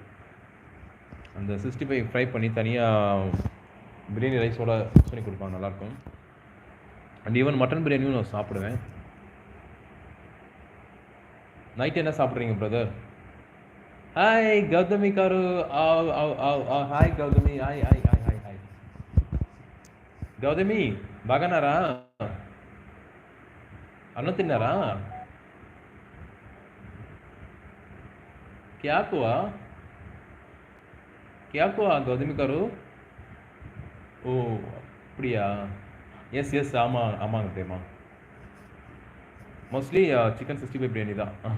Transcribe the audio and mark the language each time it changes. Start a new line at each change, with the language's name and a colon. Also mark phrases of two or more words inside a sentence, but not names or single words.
Tamil: அந்த 65 ஃப்ரை பண்ணி தனியாக பிரியாணி ரைஸோட மிக்ஸ் பண்ணி கொடுப்பாங்க, நல்லாயிருக்கும்.
English: and even mutton
Tamil: பிரியாணியும் நான் சாப்பிடுவேன். நைட் என்ன சாப்பிட்றீங்க பிரதர்? ஹாய் கௌதமி காரு,
Telugu: హాయ్ గౌతమి, హాయ్ హాయ్ హాయ్ హాయ్ హాయ్ గౌతమి, బాగానారా? అన్నం తిన్నారా?
Hindi: क्या हुआ கௌதமி காரு?
Tamil: ஓ அப்படியா?
English: yes yes,
Tamil: ஆமாங்க பிரேமா.
English: mostly chicken
Tamil: 65 பிரியாணி தான்.